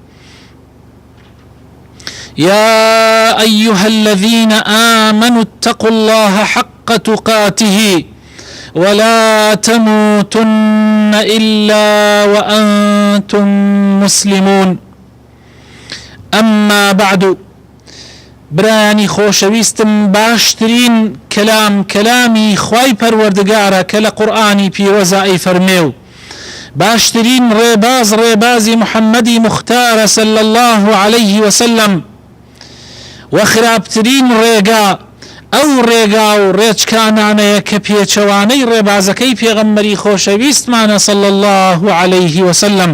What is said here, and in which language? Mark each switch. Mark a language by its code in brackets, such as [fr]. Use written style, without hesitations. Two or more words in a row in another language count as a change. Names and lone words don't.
[ar] يا أيها الذين آمنوا اتقوا الله حق تقاته ولا تموتن إلا وأنتم مسلمون. أما بعد، [ckb] برانی خۆشەویستم، باشترین کەلامی خوای پەروەردگارە کە لە قورئانی پیرۆزە فەرمێ و باشترین ڕێبازی محەممەدی مختارە [ar] صلی الله عليه وسلم [ckb] و خراپترین ڕێگا ئەو ڕێگا و ڕێچکانانەیە کە پێچەوانەی ڕێبازەکەی پێغەمبەری خۆشەویستمانە [ar] صلی الله عليه وسلم.